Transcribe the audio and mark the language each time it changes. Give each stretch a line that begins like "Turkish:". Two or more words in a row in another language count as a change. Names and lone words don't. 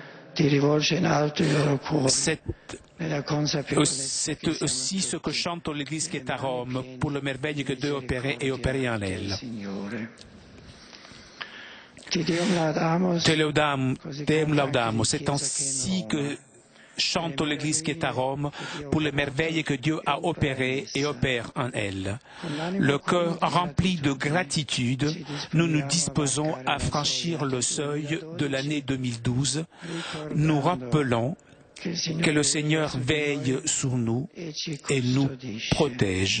French: C'est aussi ce que chante l'Église qui est à Rome pour le merveille que Dieu opérait et opérait en elle.
Latin: Te Deum laudamus,
French: c'est ainsi que chante l'Église qui est à Rome pour les merveilles que Dieu a opérées et opère en elle. Le cœur rempli de gratitude, nous nous disposons à franchir le seuil de l'année 2012, nous rappelant que le Seigneur veille sur nous et nous protège.